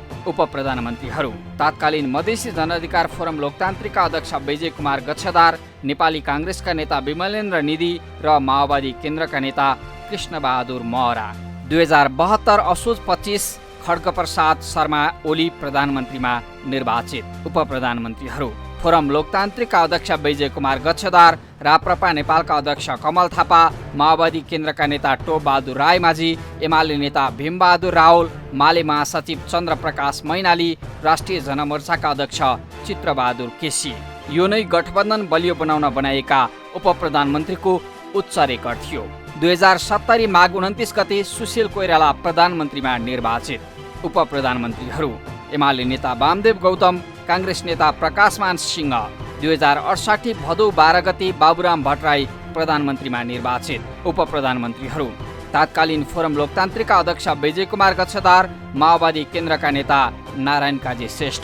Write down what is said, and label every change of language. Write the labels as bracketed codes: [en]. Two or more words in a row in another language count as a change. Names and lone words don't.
[ne] उप प्रधानमन्त्रीहरू: तत्कालीन मधेसी जनअधिकार फोरम लोकतान्त्रिकका अध्यक्ष विजय कुमार गच्छदार, नेपाली काङ्ग्रेसका नेता विमलेन्द्र निधि र माओवादी केन्द्रका नेता कृष्णबहादुर महरा। 2072 असोज 25 खड्गप्रसाद शर्मा ओली प्रधानमन्त्रीमा निर्वाचित। उप प्रधानमन्त्रीहरू: फोरम लोकतान्त्रिकका अध्यक्ष विजय कुमार गच्छदार, राप्रपा नेपालका अध्यक्ष कमल थापा, माओवादी केन्द्रका नेता टोपबहादुर रायमाझी, एमाले नेता भीमबहादुर रावल, माले महासचिव चन्द्रप्रकाश मैनाली, राष्ट्रिय जनमोर्चाका अध्यक्ष चित्रबहादुर केसी। यो नै गठबन्धन बलियो बनाउन बनाइएका उप प्रधानमन्त्रीको उच्च रेकर्ड थियो। 2070 माघ 29 गते सुशील कोइराला प्रधानमन्त्रीमा निर्वाचित। उप प्रधानमन्त्रीहरू: एमाले नेता वामदेव गौतम, काङ्ग्रेस नेता प्रकाशमान सिंह। 2068 भदौ 12 गते बाबुराम भट्टराई प्रधानमन्त्रीमा निर्वाचित। उप प्रधानमन्त्रीहरू: तत्कालीन फोरम लोकतान्त्रिकका अध्यक्ष विजय कुमार गच्छदार, माओवादी केन्द्रका नेता नारायण काजी श्रेष्ठ।